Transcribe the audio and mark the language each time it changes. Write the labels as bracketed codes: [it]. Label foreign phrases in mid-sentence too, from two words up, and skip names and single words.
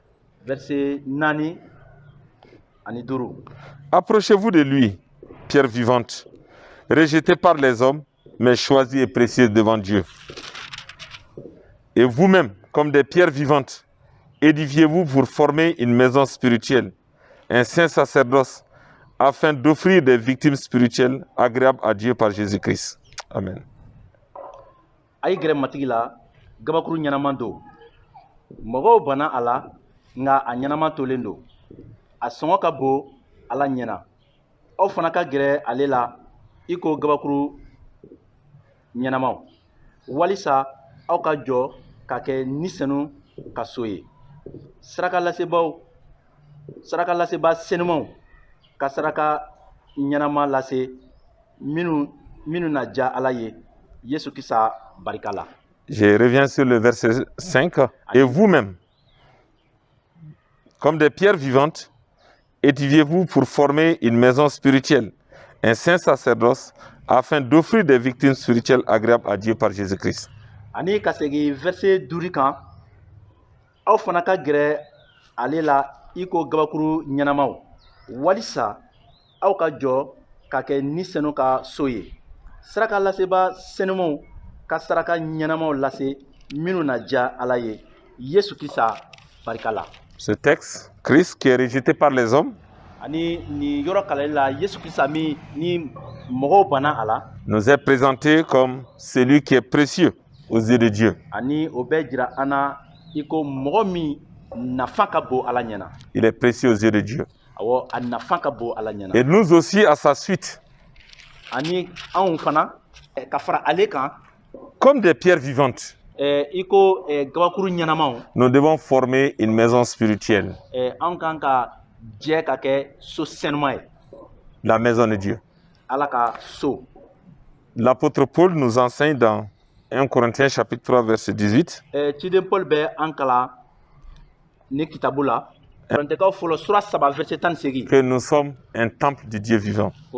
[fr] Approchez-vous de lui, pierre vivante, rejetée par les hommes, mais choisie et précieuse devant Dieu. Et vous-même, comme des pierres vivantes, édifiez-vous pour former une maison spirituelle, un saint sacerdoce, afin d'offrir des victimes spirituelles agréables à Dieu par Jésus-Christ. Amen. [bm] Gabakuru nyanamando mogo bana ala nga a ɲɛnama tolen don a sɔngɔ ka bon ala ɲɛna aw fana ka gɛrɛ ale la i ko gabakuru ɲɛnamaw walisa aw ka jɔ ka kɛ nisɛnu ka so ye saraka laseba senumanw ka saraka ɲɛnama lase minnu na ja ala ye Yesu Krista barika la. [fr] Je reviens sur le verset 5. Et vous-même, comme des pierres vivantes, édifiez-vous pour former une maison spirituelle, un saint sacerdoce, afin d'offrir des victimes spirituelles agréables à Dieu par Jésus-Christ. [bm] Ani ka segi verset 5 kan, aw fana ka gɛrɛ ale la i ko gabakuru ɲɛnamaw walisa aw ka jɔ ka kɛ ni senu ka so ye saraka laseba senumanw ka saraka ɲɛnamaw lase minnu na ja ala ye Yesu Krista barika la. [fr] Ce texte, Christ qui est rejeté par les hommes, [bm] ani ni yɔrɔ kalali la Yesu Krista min ni mɔgɔw banna a la, [fr] nous est présenté comme celui qui est précieux aux yeux de Dieu. [bm] Ani o bɛ jira an na i ko mɔgɔ min nafa ka bon ala ɲɛna. [fr] Il est précieux aux yeux de Dieu. [bm] Awɔ a nafa ka bon ala ɲɛna. [fr] Et nous aussi à sa suite. [bm] Ani anw fana ka fara ale kan. [fr] Comme des pierres vivantes, nous devons former une maison spirituelle. La maison de Dieu. L'apôtre Paul nous enseigne dans 1 Corinthiens chapitre 3 verset 18 que nous sommes un temple du Dieu vivant.